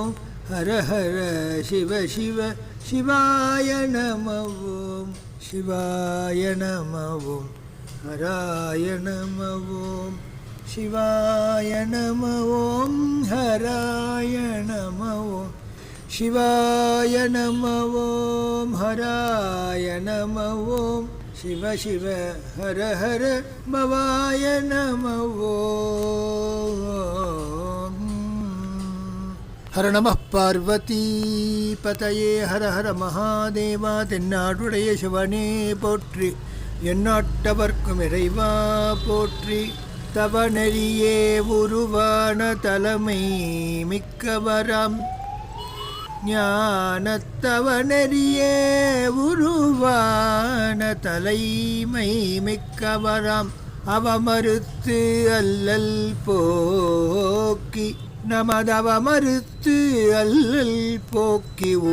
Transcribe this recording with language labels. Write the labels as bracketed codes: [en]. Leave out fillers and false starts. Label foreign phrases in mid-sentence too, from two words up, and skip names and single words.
[sa] हर हर शिव शिव शिवाय नमो शिवाय नमो हराय नमो शिवाय नमो हराय नमो शिवाय नमो हराय नमो शिव शिव हर हर भवाय नमो हर नमः पार्वती पतये हर हर महादेवा [ta] தென்னாடுடைய சிவனே போற்றி எந்நாட்டவர்க்கும் இறைவா போற்றி தவ நெறியே உருவான தலைமை மிக்கவராம் ஞானத்தவ நெறியே உருவான தலைமை மிக்கவராம் அவமறுத்து அல்லல் போக்கி நமதவ மறுத்து அல்லல் போக்கி